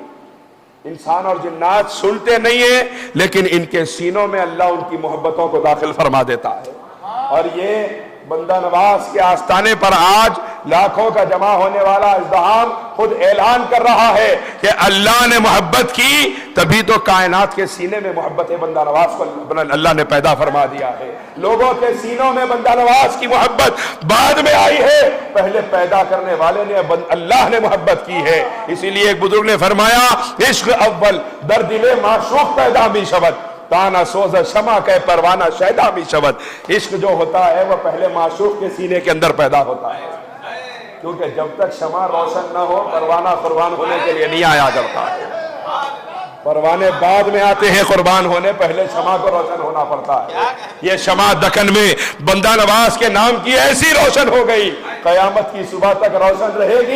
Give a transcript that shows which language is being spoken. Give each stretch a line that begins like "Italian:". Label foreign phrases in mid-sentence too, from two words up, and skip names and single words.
Urdu: انسان اور جنات سنتے نہیں ہیں لیکن ان کے سینوں میں اللہ ان کی محبتوں کو داخل فرما دیتا ہے، اور یہ بندہ نواز کے آستانے پر آج لاکھوں کا جمع ہونے والا ازدحام خود اعلان کر رہا ہے کہ اللہ نے محبت کی تبھی تو کائنات کے سینے میں محبت بندہ نواز کو اللہ نے پیدا فرما دیا ہے. لوگوں کے سینوں میں بندہ نواز کی محبت بعد میں آئی ہے, پہلے پیدا کرنے والے نے اللہ نے محبت کی ہے. اسی لیے ایک بزرگ نے فرمایا
Persian: عشق اول در دل معشوق پیدا می شود تانا سوز شمع کہ پروانہ شیدا می شود.
Urdu: عشق جو ہوتا ہے وہ پہلے معشوق کے سینے کے اندر پیدا ہوتا ہے, کیونکہ جب تک شمع روشن نہ ہو پروانہ قربان ہونے کے لیے نہیں آیا کرتا ہے. پروانے بعد میں آتے ہیں قربان ہونے, پہلے شمع کو روشن ہونا پڑتا ہے. یہ شمع دکن میں بندہ نواز کے نام کی ایسی روشن ہو گئی, قیامت کی صبح تک روشن رہے گی.